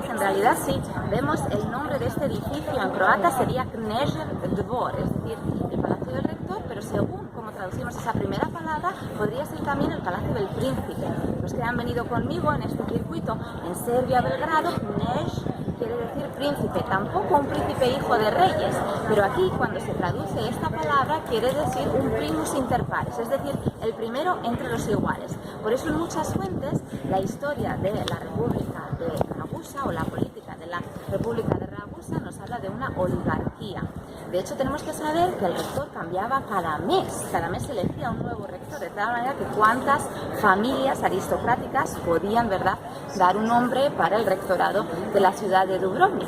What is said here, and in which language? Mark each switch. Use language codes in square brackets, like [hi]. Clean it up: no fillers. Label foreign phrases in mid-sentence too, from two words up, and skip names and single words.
[es] En realidad, si vemos el nombre de este edificio en croata, sería Knežev dvor, es decir, el Palacio del Rector, pero según como traducimos esa primera palabra, podría ser también el Palacio del Príncipe. Los que han venido conmigo en este circuito en Serbia, Belgrado, Knež quiere decir príncipe, tampoco un príncipe hijo de reyes, pero aquí cuando se traduce esta palabra quiere decir un [la] primus inter pares, [es] es decir, el primero entre los iguales. Por eso en muchas fuentes la historia de la República de Ragusa o la política de la República de Ragusa nos habla de una oligarquía. De hecho, tenemos que saber que el rector cambiaba cada mes se elegía un nuevo rector, de tal manera que cuántas familias aristocráticas podían, ¿verdad?, dar un nombre para el rectorado de la ciudad de Dubrovnik.